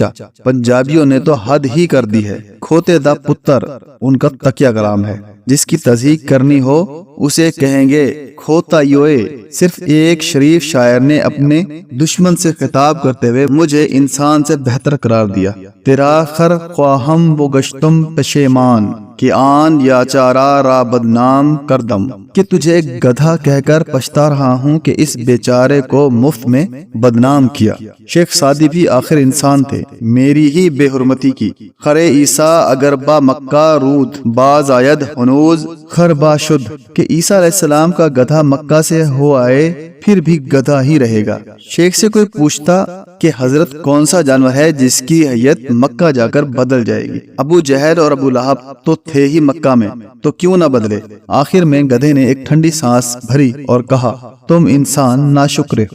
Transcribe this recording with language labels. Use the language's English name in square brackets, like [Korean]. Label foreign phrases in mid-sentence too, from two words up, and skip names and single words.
[Urdu] پنجابیوں نے تو حد ہی کر دی ہے، [Punjabi] کھوتے دا پتر [Urdu] ان کا تکیہ کلام ہے۔ جس کی تصدیق کرنی ہو اسے کہیں گے [Punjabi] کھوتا یوئے۔ [Urdu] صرف ایک شریف شاعر نے اپنے دشمن سے خطاب کرتے ہوئے مجھے انسان سے بہتر قرار دیا۔ [Persian] تیرا خر خواہم و گشتم پشیمان، کہ آن یا چارہ را بدنام کردم، [Urdu] کہ تجھے گدھا کہہ کر پچھتا رہا ہوں کہ اس بیچارے کو مفت میں بدنام کیا۔ شیخ سعدی بھی آخر انسان تھے، میری ہی بے حرمتی کی۔ [Persian] خرے عیسیٰ اگر با مکہ رود، باز آید ہنوز خر با شد، [Urdu] کہ عیسیٰ علیہ السلام کا گدھا مکہ سے ہو آئے پھر بھی گدھا ہی رہے گا۔ شیخ سے کوئی پوچھتا کہ حضرت کون سا جانور ہے جس کی حیت مکہ جا کر بدل جائے گی؟ ابو جہل اور ابو لہب تو تھے ہی مکہ میں، تو کیوں نہ بدلے؟ آخر میں گدھے نے ایک ٹھنڈی سانس بھری اور کہا تم انسان ناشکرے ہو۔